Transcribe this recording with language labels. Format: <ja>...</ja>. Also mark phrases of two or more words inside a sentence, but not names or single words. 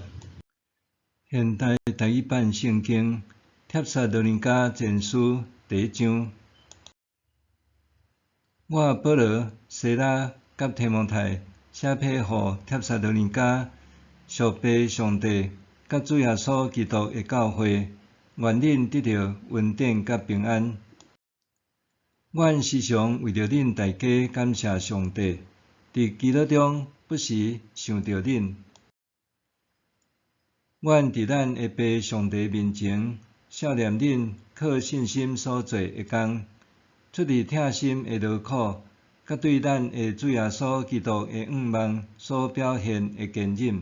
<nan>现代台语版圣经《帖撒罗尼迦前书》第1章。我保罗、西拉甲提摩太写批互帖撒罗尼迦属被上帝甲主耶稣基督的教会，愿恁得到稳定甲平安。阮时常为着恁大家感谢上帝，伫基督中不时想着恁。阮伫咱的父上帝面前少念恁靠信心所做的工，出于痛心的劳苦，甲对咱的主耶稣基督的仰望所表现的坚忍。</nan>